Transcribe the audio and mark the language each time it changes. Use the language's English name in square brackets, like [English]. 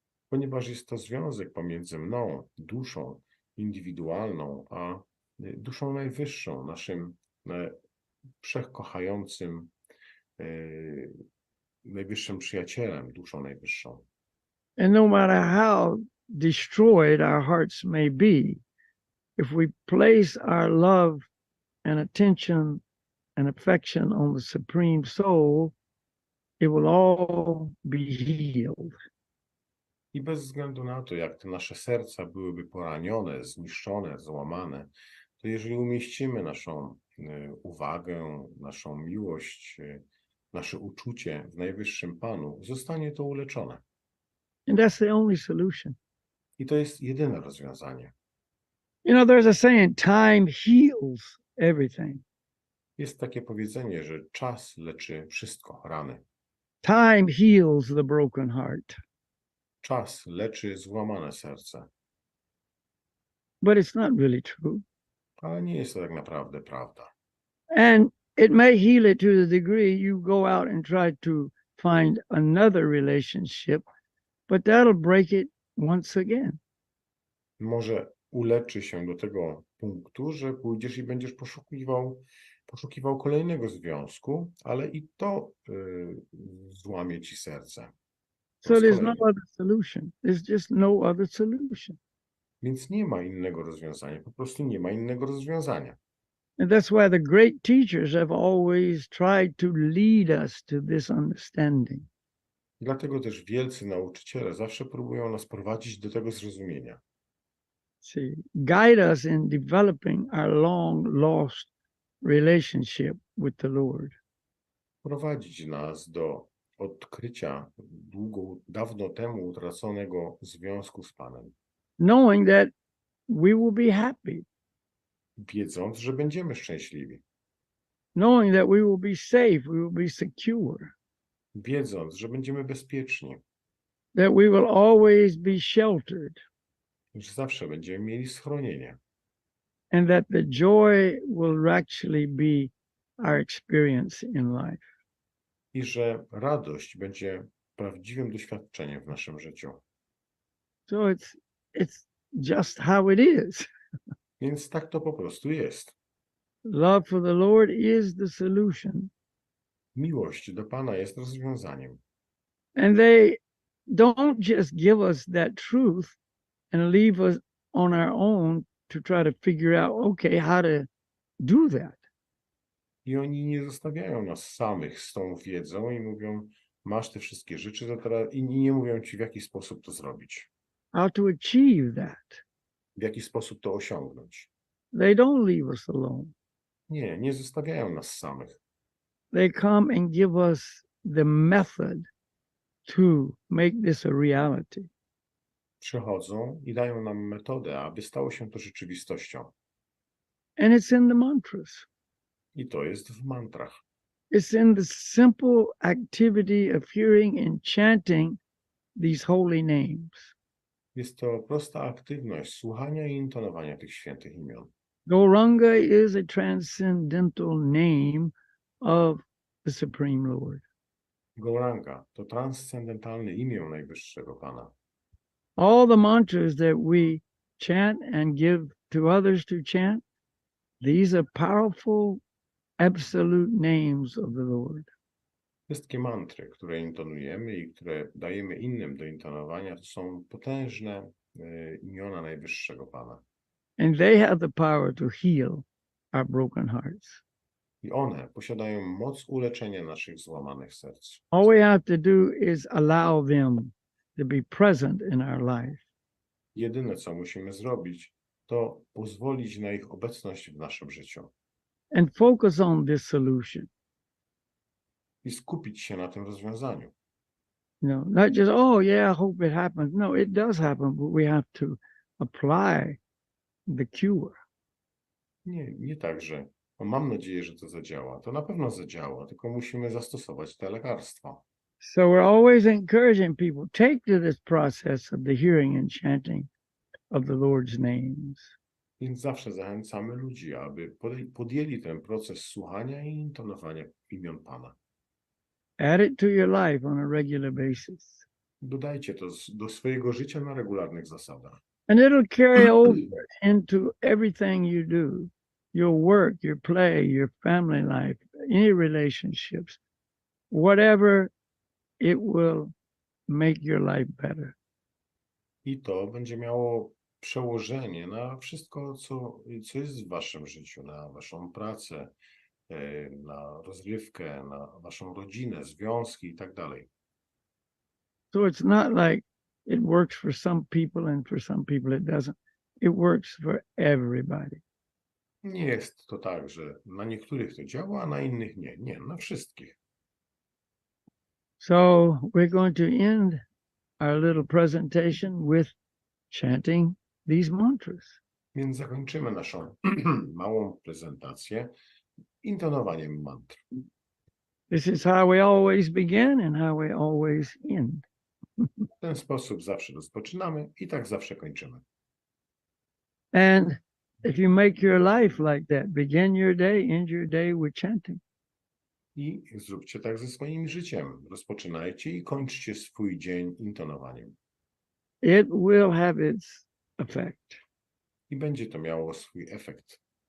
[Polish] Ponieważ jest to związek pomiędzy mną, duszą indywidualną, a duszą najwyższą, naszym wszechkochającym, najwyższym przyjacielem, duszą najwyższą. [English] And no matter how destroyed our hearts may be, if we place our love and attention and affection on the supreme soul, it will all be healed. [Polish] I bez względu na to, jak te nasze serca byłyby poranione, zniszczone, złamane, to jeżeli umieścimy naszą uwagę, naszą miłość, nasze uczucie w najwyższym Panu, zostanie to uleczone. [English] And that's the only solution. [Polish] I to jest jedyne rozwiązanie. [English] You know, there's a saying, time heals everything. [Polish] Jest takie powiedzenie, że czas leczy wszystko, rany. [English] Time heals the broken heart. [Polish] Czas leczy złamane serce. [English] But it's not really true. [Polish] Ale nie jest to tak naprawdę prawda. [English] And it may heal it to the degree you go out and try to find another relationship, but that'll break it once again. [Polish] Może uleczy się do tego punktu, że pójdziesz i będziesz poszukiwał kolejnego związku, ale i to złamie ci serce. Po [English] So [Polish] raz [English] there's no [Polish] kolejny. [English] other solution. There's just no other solution. [Polish] Więc nie ma innego rozwiązania. Po prostu nie ma innego rozwiązania. [English] And that's why the great teachers have always tried to lead us to this understanding. [Polish] Dlatego też wielcy nauczyciele zawsze próbują nas prowadzić do tego zrozumienia. [English] See, guide us in developing our long lost relationship with the Lord. [Polish] Prowadzić nas do odkrycia dawno temu utraconego związku z Panem. [English] Knowing that we will be happy, [Polish] Wiedząc, że będziemy szczęśliwi. [English] knowing that we will be safe, we will be secure, [Polish] Wiedząc, że będziemy bezpieczni. [English] that we will always be sheltered, [Polish] Że zawsze będziemy mieli schronienie. [English] and that the joy will actually be our experience in life. [Polish] I że radość będzie prawdziwym doświadczeniem w naszym życiu. [English] So it's just how it is. [Polish] Więc tak to po prostu jest. [English] Love for the Lord is the solution. [Polish] Miłość do Pana jest rozwiązaniem. [English] And they don't just give us that truth and leave us on our own to try to figure out, okay, how to do that. [Polish] I oni nie zostawiają nas samych z tą wiedzą i mówią, masz te wszystkie rzeczy, to teraz... i nie mówią ci, w jaki sposób to zrobić. [English] How to achieve that. [Polish] W jaki sposób to osiągnąć. [English] They don't leave us alone. [Polish] Nie, nie zostawiają nas samych. [English] They come and give us the method to make this a reality. [Polish] Przychodzą i dają nam metodę, aby stało się to rzeczywistością. [English] And it's in the mantras. [Polish] I to jest w mantrach. [English] It's in the simple activity of hearing and chanting these holy names. [Polish] Jest to prosta aktywność słuchania i intonowania tych świętych imion. [English] Gauranga is a transcendental name of the Supreme Lord. [Polish] Gauranga to transcendentalne imię Najwyższego Pana. [English] All the mantras that we chant and give to others to chant, these are powerful, absolute names of the Lord. [Polish] Wszystkie mantry, które intonujemy i które dajemy innym do intonowania, to są potężne imiona Najwyższego Pana. [English] And they have the power to heal our broken hearts. [Polish] I one posiadają moc uleczenia naszych złamanych serc. [English] All we have to do is allow them to be present in our life. [Polish] Jedyne, co musimy zrobić, to pozwolić na ich obecność w naszym życiu. [English] And focus on this solution. [Polish] I skupić się na tym rozwiązaniu. [English] You know, not just, oh yeah, I hope it happens. No, it does happen, but we have to apply the cure. [Polish] Nie tak, że mam nadzieję, że to zadziała. To na pewno zadziała, tylko musimy zastosować te lekarstwo. [English] So we're always encouraging people, take to this process of the hearing and chanting of the Lord's names. [Polish] Więc zawsze zachęcamy ludzi, aby podjęli ten proces słuchania i intonowania imion Pana. [English] Add it to your life on a regular basis. [Polish] Dodajcie to do swojego życia na regularnych zasadach. [English] And it'll carry over into everything you do, your work, your play, your family life, any relationships, whatever, it will make your life better. [Polish] I to będzie miało przełożenie na wszystko, co jest w waszym życiu, na waszą pracę, na rozrywkę, na waszą rodzinę, związki i tak dalej. [English] So it's not like it works for some people and for some people it doesn't. It works for everybody. [Polish] Nie jest to tak, że na niektórych to działa, a na innych nie. Nie, na wszystkich. [English] So we're going to end our little presentation with chanting these mantras. [Polish] Więc zakończymy naszą małą prezentację intonowaniem mantr. [English] This is how we always begin and how we always end. [Polish] W ten sposób zawsze rozpoczynamy i tak zawsze kończymy. [English] And if you make your life like that, begin your day, end your day with chanting. [Polish] I zróbcie tak ze swoim życiem. Rozpoczynajcie i kończcie swój dzień intonowaniem. [English] It will have its effect. [Polish] I będzie to miało swój efekt.